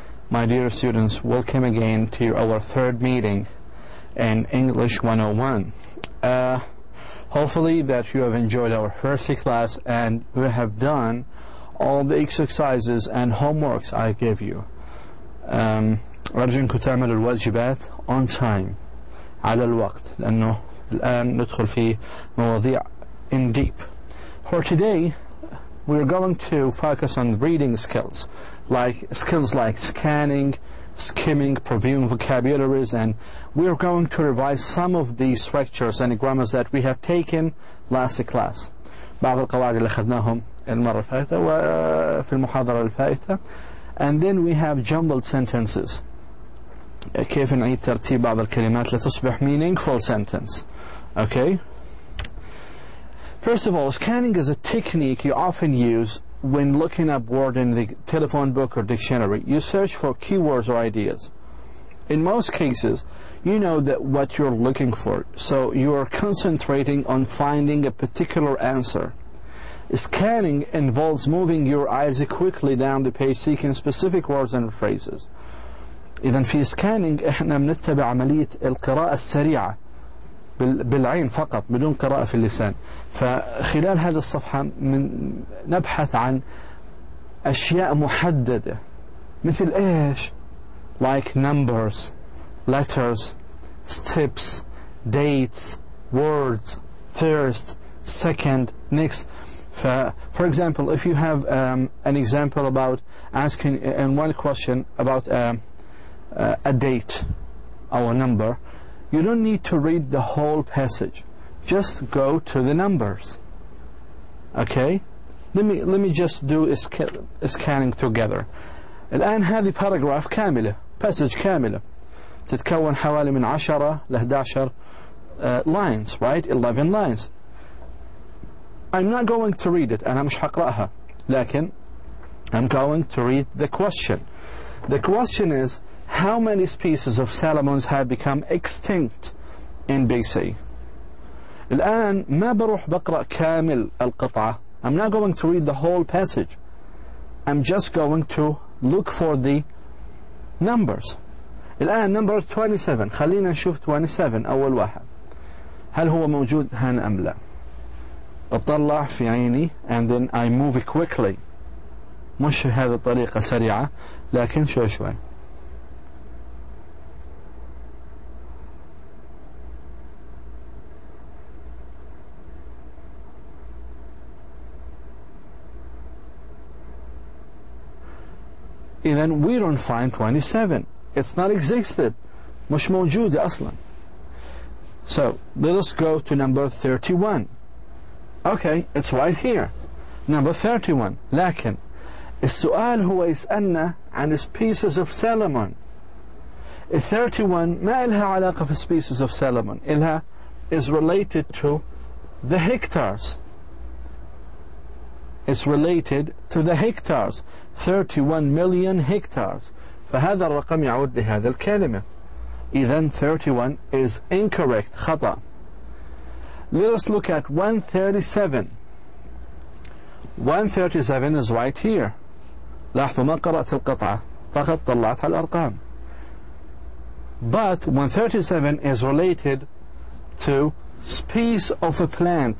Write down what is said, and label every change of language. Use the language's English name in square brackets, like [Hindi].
[English] My dear students, welcome again to our third meeting in English 101. Hopefully that you have enjoyed our first class and we have done all the exercises and homeworks I gave you. [Arabic] أرجو أنكم تعملوا الواجبات [English] on time [Arabic] على الوقت لأنه الآن ندخل في مواضيع [English] in deep. For today, we're going to focus on reading skills like scanning, skimming, previewing vocabularies, and we're going to revise some of the structures and grammars that we have taken last class. [Arabic] بعض القواعد اللي أخذناهم المرة الفائتة وفي المحاضرة الفائتة. [English] And then we have jumbled sentences. [Arabic] كيف نعيد ترتيب بعض الكلمات لتصبح meaningful sentence. [English] Okay? First of all, scanning is a technique you often use when looking up words in the telephone book or dictionary. You search for keywords or ideas. In most cases, you know that what you're looking for, so you are concentrating on finding a particular answer. Scanning involves moving your eyes quickly down the page seeking specific words and phrases. [Arabic] إذن في scanning إحنا بنتبع عملية القراءة السريعة بالعين فقط بدون قراءة في اللسان. فخلال هذه الصفحة نبحث عن أشياء محددة مثل إيش؟ [English] like numbers, letters, steps, dates, words, first, second, next. For example, if you have an example about asking in one question about a date or a number, you don't need to read the whole passage. Just go to the numbers. Okay? Let me just do a scanning together. [Arabic] الآن هذه paragraph كاملة, passage كاملة تتكون حوالي من 10 ل 11 [English] lines, right? 11 lines. I'm not going to read it [Arabic] أنا مش حقرأها لكن [English] I'm going to read the question. The question is, how many species of salmons have become extinct in BC? [Arabic] الآن ما بروح بقرأ كامل القطعة. [English] I'm not going to read the whole passage. I'm just going to look for the numbers. الآن number 27. [Arabic] خلينا نشوف 27 أول واحد. هل هو موجود هنا أم لا؟ أطلع في عيني [English] and then I move quickly. [Arabic] مش هذه الطريقة سريعة لكن شوي. [English] Then we don't find 27. It's not existed. [Arabic] مش موجودة أصلا. [English] So let us go to number 31. Okay, it's right here. Number 31. [Arabic] لكن السؤال هو يسألنا عن [English] species of salmon. [Arabic] 31 ما إلها علاقة في [English] species of salmon. [Arabic] إلها [English] is related to the hectares. It's related to the hectares. 31 million hectares. [Arabic] فهذا الرقم يعود لهذا الكلمة. إذن [English] 31 is incorrect. [Arabic] خطأ. [English] Let us look at 137. 137 is right here. [Arabic] لاحظوا ما قرأت القطعة فقط طلعت على الأرقام. [English] But 137 is related to species of a plant.